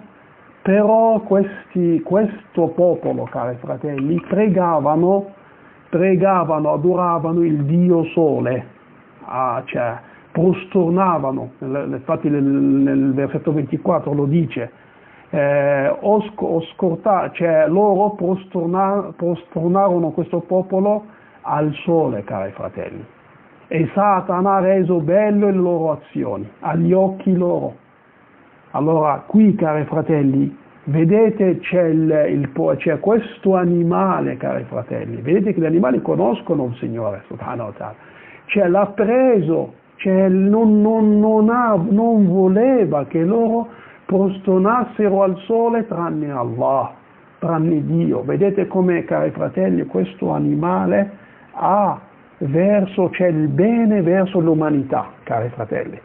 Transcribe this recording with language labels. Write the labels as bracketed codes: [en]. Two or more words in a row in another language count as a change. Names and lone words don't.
[it] Però questo popolo, cari fratelli, pregavano, adoravano il Dio Sole, cioè prostornavano, infatti nel versetto 24 lo dice, loro prostornarono questo popolo al Sole, cari fratelli, e Satana ha reso bello le loro azioni, agli occhi loro. Allora, qui, cari fratelli, vedete c'è questo animale, cari fratelli, vedete che gli animali conoscono il Signore, [ar] سبحانه وتعالى, [it] cioè l'ha preso, cioè non voleva che loro prosternassero al sole tranne Allah, tranne Dio. Vedete come, cari fratelli, questo animale c'è il bene verso l'umanità, cari fratelli.